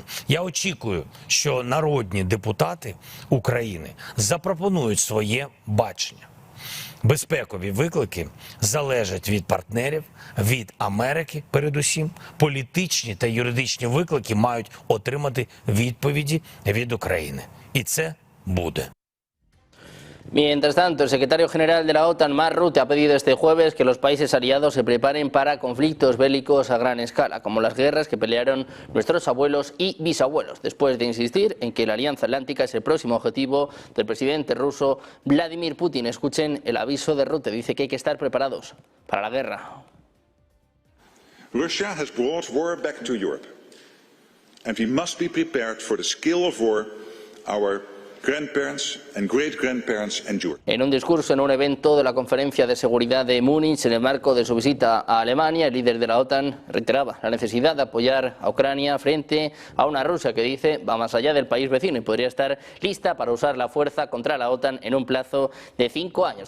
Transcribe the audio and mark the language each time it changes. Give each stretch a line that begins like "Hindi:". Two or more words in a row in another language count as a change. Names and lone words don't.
Ukrainian: Я очікую, що народні депутати України запропонують своє бачення. Безпекові виклики залежать від партнерів, від Америки передусім. Політичні та юридичні виклики мають отримати відповіді від України. І це буде.
Spanish: Mientras tanto, el secretario general de la OTAN, Mark Rutte, ha pedido este jueves que los países aliados se preparen para conflictos bélicos a gran escala, como las guerras que pelearon nuestros abuelos y bisabuelos, después de insistir en que la Alianza Atlántica es el próximo objetivo del presidente ruso Vladimir Putin. Escuchen el aviso de Rutte, dice que hay que estar preparados para la guerra.
English: Russia has brought war back to Europe, and we must be prepared for the scale of war our grandparents and great-grandparents endured.
Spanish: En un discurso en un evento de la Conferencia de Seguridad de Múnich, en el marco de su visita a Alemania, el líder de la OTAN reiteraba la necesidad de apoyar a Ucrania frente a una Rusia que dice va más allá del país vecino y podría estar lista para usar la fuerza contra la OTAN en un plazo de 5 años.